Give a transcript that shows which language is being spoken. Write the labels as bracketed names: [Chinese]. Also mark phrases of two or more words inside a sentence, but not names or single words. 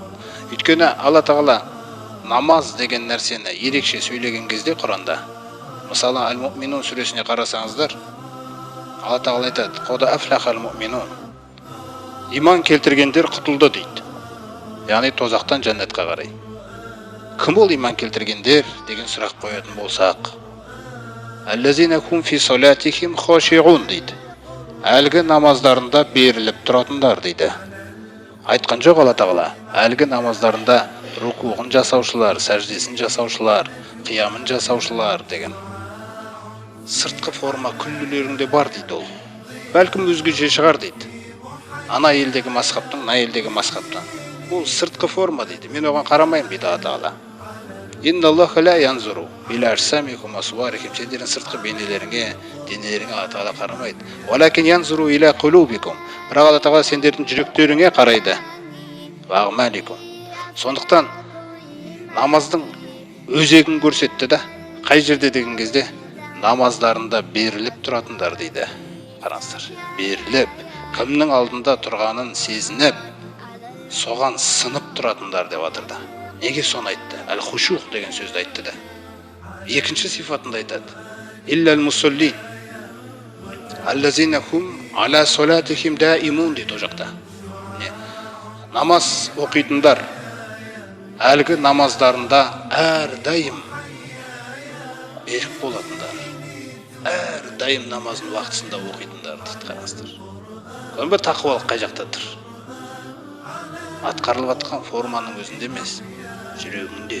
[Kazakh] Өйткені Алла тағала намаз деген нәрсені ерекше сөйлеген кезде Құранда, мысалы Әл-Муъминун сүресіне қарасаңыздар, Алла тағала айтады: [Arabic] «قد أفلح المؤمنون». [Kazakh] Иман келтіргендер құтылды дейді. Яғни тозақтан жәннатқа қарай. Кім ол иман келтіргендер деген сұрақ қоятын болсақ, [Arabic] «الذين هم في صلاتهم خاشعون» дейді. [Kazakh] әлгі намаздарында беріліп тұратындар дейді. Айтқан жоқ Алла тағала, әлгі намаздарында рукуғын жасаушылар, сәждесін жасаушылар, қиямын жасаушылар деген. Сыртқы форма күллілерінде бар дейді ол. Бәлкім өзгеше шығар дейді. Ана елдегі масхабтың, мына елдегі масхабтың. Бұл сыртқы форма дейді. Мен оған қарамаймын дейді Алла тағала. [Arabic] إن الله لا ينظر إلى أجسامكم وصورهم. [Kazakh] Сендердің сыртқы бейнелеріңе, денелеріңе Алла тағала қарамайды. [Arabic] ولكن ينظر إلى قلوبكم. [Kazakh] Бірақ Алла тағала сендердің жүректеріңе қарайды. [Arabic] وأعمالكم. [Kazakh] Сондықтан намаздың өзегін көрсетті да, қай жерде деген кезде намаздарында беріліп тұратындар дейді. Қараңыздар, беріліп, кімнің алдында тұрғанын сезініп, соған сынып тұратындар деп жатыр да. Неге соны айтты? Әл-хушух деген сөзді айтты да. Екінші сифатында айтады. [Arabic] إلا المصلين الذين هم على صلاتهم دائمون [Kazakh] дейді о жақта. Намаз оқитындар әлгі намаздарында әрдайым берік болатындар. Әрдайым намазын уақытысында оқитындар дейді. Қараңыздар. Бұл тақуалық қай жақта тұр? Атқарылып жатқан форманың өзінде емес, жүрегінде.